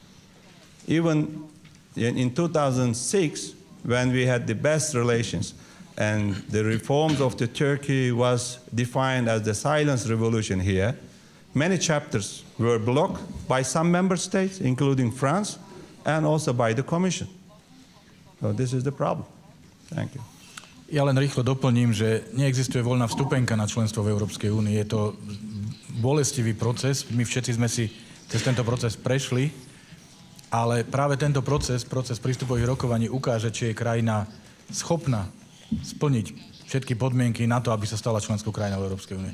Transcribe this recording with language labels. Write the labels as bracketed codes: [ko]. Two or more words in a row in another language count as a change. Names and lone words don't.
[en] Even in 2006, when we had the best relations, and the reforms of the Turkey was defined as the silence revolution here, many chapters were blocked by some member states, including France, and also by the Commission. So this is the problem. Thank you. [sk] Ja len rýchlo doplním, že neexistuje voľná vstupenka na členstvo v Európskej únii. Je to bolestivý proces. My všetci sme si cez tento proces prešli, ale práve tento proces prístupových rokovaní ukáže, či je krajina schopná splniť všetky podmienky na to, aby sa stala členskou krajinou Európskej únie.